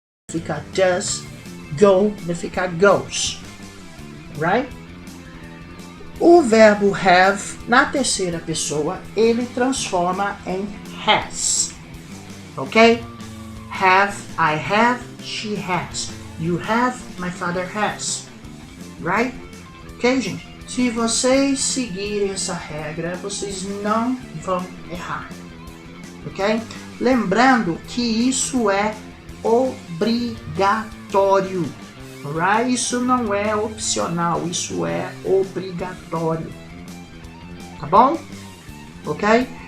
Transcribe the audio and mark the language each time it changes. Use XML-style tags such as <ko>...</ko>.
<pt>ficar</pt> <en>does, go</en> <pt>vai ficar</pt> <en>goes, right?</en> <pt>O verbo have, na terceira pessoa, ele transforma em has, ok?</pt> <en>Have, I have, she has. You have, my father has, right?</en> <pt>Ok, gente? Se vocês seguirem essa regra, vocês não vão errar, ok? Lembrando que isso é obrigatório, right? Isso não é opcional, isso é obrigatório, tá bom? Ok?</pt>